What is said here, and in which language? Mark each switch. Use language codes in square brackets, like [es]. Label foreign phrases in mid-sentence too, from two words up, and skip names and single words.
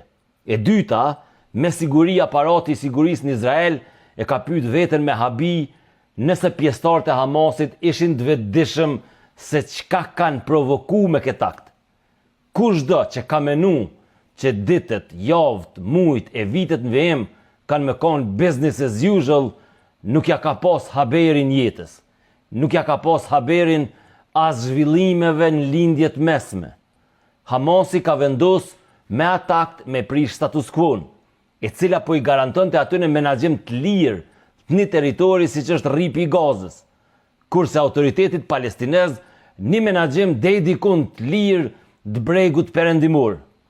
[sq] E dyta, me siguri aparati i sigurisë në Izrael e ka pyet veten me habi nëse pjesëtarët e Hamasit ishin të vetëdijshëm se çka kanë provoku me këtë akt. Kushdo që ka menu që ditët, javët, mujt e vitet në vijim kanë me konë [en] business as usual, [sq] nuk ja ka pas haberin jetës. Nuk ja ka pas haberin as zhvillimeve në lindjet mesme. Hamasi ka vendos me atë akt me prish [la] status quo, [sq] e cila po i garantonte aty në menaxhim të lirë të një territori siç është rripi i Gazës, kurse autoritetit palestinez një menaxhim deri dikun të lirë të bregut perëndimor.